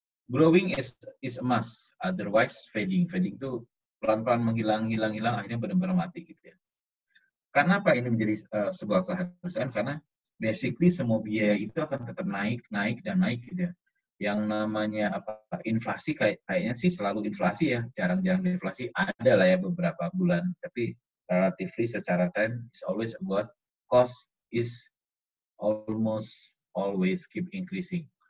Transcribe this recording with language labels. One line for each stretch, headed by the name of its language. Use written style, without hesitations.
English: Growing is a must, otherwise fading.
Indonesian: Fading itu pelan-pelan menghilang, akhirnya benar-benar mati gitu ya. Karena apa ini menjadi sebuah keharusan? Karena basically semua biaya itu akan tetap naik gitu ya. Yang namanya inflasi kayaknya sih selalu inflasi ya, jarang-jarang deflasi. Ada lah ya beberapa bulan, tapi
English: relatively secara trend is always about cost is almost always keep increasing.